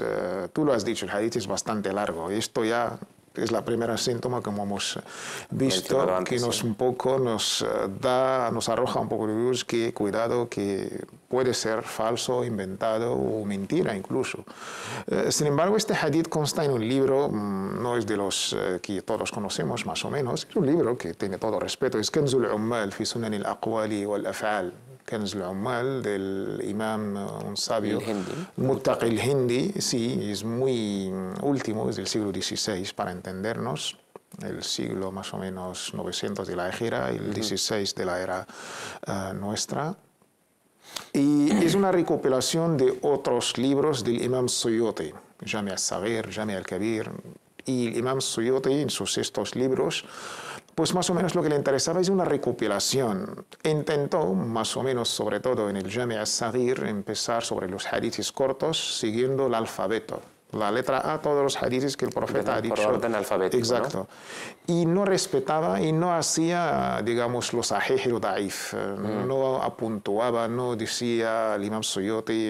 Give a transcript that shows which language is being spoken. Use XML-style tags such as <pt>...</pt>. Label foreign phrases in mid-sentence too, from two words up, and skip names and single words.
<es>Tú lo has dicho, el hadith es bastante largo. Esto ya es la primera síntoma, como hemos visto, que nos arroja un poco de luz, que cuidado, que puede ser falso, inventado o mentira incluso. Sin embargo, este hadith consta en un libro, no es de los que todos conocemos más o menos, es un libro que tiene todo respeto, es Kanzul Ummal fi Sunan al-Aqwali wal-Af'al. Kanz al-Ummal del imam, un sabio, Muttaqi al-Hindi, sí, es muy último, es del siglo XVI para entendernos, el siglo más o menos 900 de la Hijra, el 16 de la era nuestra. Y es una recopilación de otros libros del imam Suyuti, Jami' al-Saghir, Jami' al-Kabir, y el imam Suyuti en sus estos libros, pues más o menos lo que le interesaba es una recopilación. Intentó, más o menos, sobre todo en el Jami' al-Saghir, empezar sobre los hadiths cortos, siguiendo el alfabeto. la letra A, todos los hadices que el profeta ha dicho. Por orden alfabético. Exacto. ¿No? Y no respetaba y no hacía, digamos, los sahih y los daif. No apuntuaba, no decía el Imam Suyuti.</es>